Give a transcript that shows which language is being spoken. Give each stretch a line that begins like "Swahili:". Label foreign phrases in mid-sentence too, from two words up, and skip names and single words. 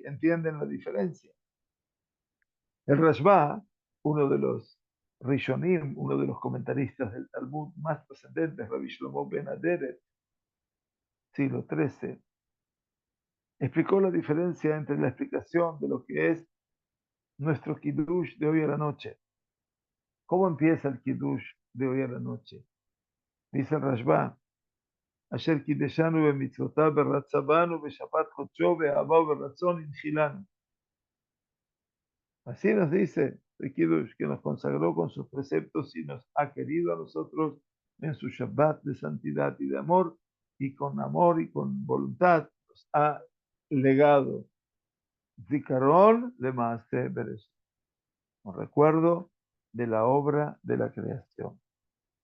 Spanish: ¿Entienden la diferencia? El Rashba, uno de los Rishonim, uno de los comentaristas del Talmud más trascendentes, Rabbi Shlomo Ben Aderet, siglo XIII, explicó la diferencia entre la explicación de lo que es nuestro Kiddush de hoy a la noche. ¿Cómo empieza el Kiddush de hoy a la noche? Dice el Rashba,
Hebrew: אשר קדשנו במצוותיו ורצה בנו ושבת קדשו באהבה וברצון הנחילנו.
Spanish: Así nos dice el Kiddush, que nos consagró con sus preceptos y nos ha querido a nosotros en su Shabbat de santidad y de amor, y con amor y con voluntad nos ha legado
Hebrew: זכרון למעשה בראשית,
Spanish: un recuerdo de la obra de la creación.